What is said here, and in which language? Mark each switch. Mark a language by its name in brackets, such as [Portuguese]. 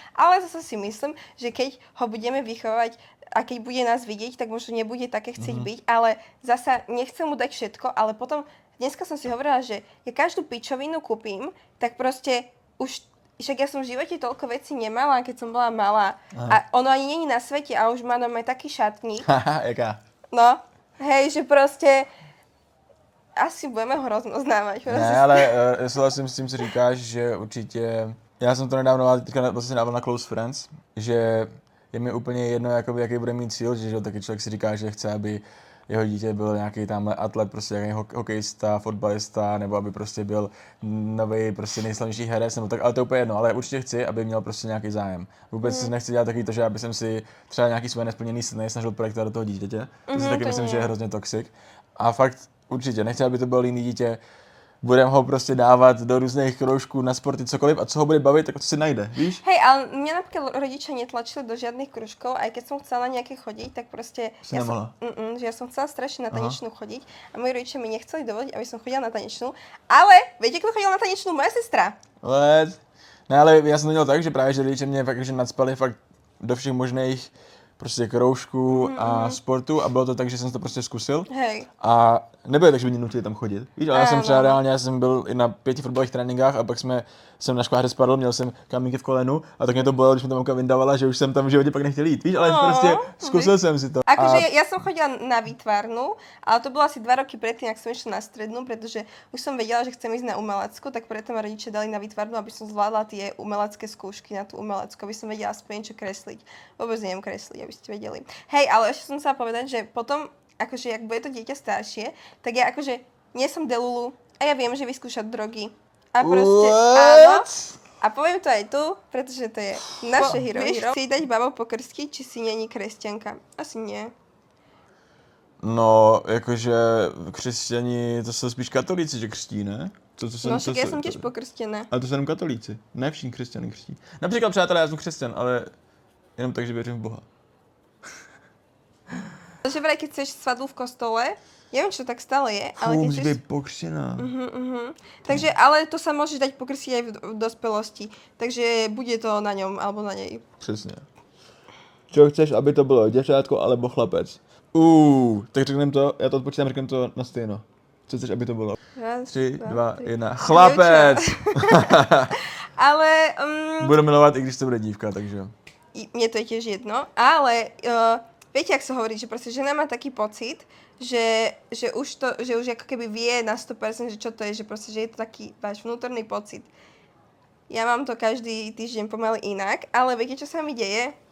[Slovak] Ale zase si myslím, že keď ho budeme vychovávať a keď bude nás vidieť, tak možno nebude také chcieť byť. Ale zasa nechcem mu dať všetko, ale potom, dneska som si hovorila, že ja každú pičovinu kúpim, tak proste však ja som v živote toľko vecí nemala, keď som bola malá. A ono ani není na svete a už má doma taký šatník. [Czech] Jaká? [Slovak] No, hej, že proste asi budeme ho rozoznávať. [Czech] Ne, ale souhlasím s tím, co říkáš, že určitě, já jsem to nedávno teďka vlastně dával na Close Friends, že je mi úplně jedno, jakoby, jaký bude mít cíl, že taky člověk si říká, že chce, aby jeho dítě byl nějaký tamhle atlet, prostě nějaký hokejista, fotbalista, nebo aby prostě byl nový, prostě nejslavnější herec, nebo tak, ale to je úplně jedno, ale určitě chci, aby měl prostě nějaký zájem. Vůbec si nechci dělat takový to, že aby jsem si třeba nějaký svoje nesplněný sny snažil projektovat do toho dítěte. To si taky myslím, že je hrozně toxic. A fakt určitě, nechci, aby to bylo jiný dítě, budeme ho prostě dávat do různých kroužků na sporty, cokoliv, a co ho bude bavit, tak to si najde, víš? [Slovak] Hej, ale mňa napríklad rodičia netlačili do žiadnych kružkov, aj keď som chcela na nejaké chodiť, tak proste ja som chcela strašne na tanečnú chodiť a moji rodičia mi nechceli dovoliť, aby som chodila na tanečnú, ale viete, kto chodil na tanečnú? Moja sestra. [Czech] Ne, ale já jsem to měl tak, že právě, že rodiče mě fakt, že nacpali fakt do všech možných prostě kroužků a sportu a bylo to tak, že jsem to prostě zkusil. [Slovak] Hej. [Czech] A nebylo tak, že by mě nutili tam chodit. Víš, ale já jsem třeba reálně, já jsem byl i na 5 fotbalových tréninkách a pak jsem na škváře spadl, měl jsem kamínky v kolenu a tak mě to bolelo, když mi tam mamka vyndávala, že už jsem tam v životě pak nechtěl jít. Víš, ale prostě zkusil jsem si to. [Slovak] Akože ja som chodila na výtvarnú, ale to bolo asi 2 roky predtým, ak som išla na strednú, pretože už som vedela, že chcem ísť na umeleckú, tak preto ma rodičia dali na výtvarnú, aby som zvládla tie umelecké skúšky na tú umeleckú, aby som vedela aspoň niečo kresliť. Vôbec neviem kresliť, aby ste vedeli. Hej, ale ešte som chcela povedať, že potom, akože ak bude to dieťa staršie, tak ja akože nie som delulu a ja viem, že vyskúšať drogy. A proste, áno. A poviem to aj tu, pretože to je naše hero. Vieš si dať babu pokrstiť, či si není kresťanka? Asi nie. [Czech] No, jakože křesťani, to jsou spíš katolíci, že křtí, ne? [Slovak] No však ja som tiež pokrstená. [Czech] Ale to jsou jenom katolíci, ne všichni křesťany křtí. Například, přátelé, já jsem křesťan, ale jenom tak, že věřím v Boha. [Slovak] Že vraj, keď chceš svadbu v kostole, neviem, čo tak stále je, ale keď [Czech] musí být pokřtěná. [Slovak] Takže, ale to sa môžeš dať pokrstiť aj v dospelosti. Takže bude to na ňom, alebo na nej. [Czech] Přesně. [Slovak] Čo chceš, [Czech] aby to bylo, děvčátko alebo chlapec? Tak řekneme to, já to odpočítám, řekneme to na stejno. Co chceš, aby to bylo? 3, 2, 1. Chlapec! Ale... Budu milovat, i když to bude dívka, takže... [Slovak] Mne to je tiež jedno, ale viete, ak sa hovorí, že proste žena má taký pocit, že už ako keby vie na 100%, že čo to je, že proste, že je to taký váš vnútorný pocit. Ja mám to každý týždeň pomaly inak, ale viete, čo sa mi deje?